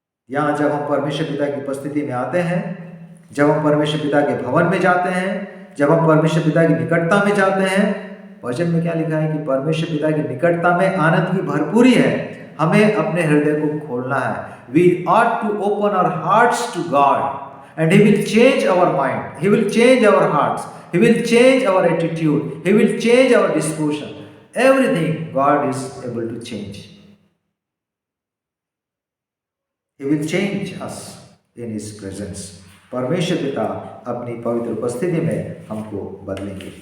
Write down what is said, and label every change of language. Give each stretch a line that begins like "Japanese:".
Hindi: यहाँ जब हम परमेश्वर पिता की उपस्थिति में आते हैं, जब हम परमेश्वर पिता के भवन में जाते हैं, जब हम परमेश्वर पिता की निकटता में जाते हैं, वचन में क्या लिखा है कि परमेश्वर पिता की निकटता में आनंद की भरपूरी है। हमें अपने हृदय को खोलना है।
English: We ought to open our hearts to God and He will change our mind. He will change our hearts. He will change our attitude. He will change our disposition. Everything God is able to change. He will change us in His presence.
Hindi: परमेश्वर पिता अपनी पवित्र उपस्थिति में हमको बदलेंगे।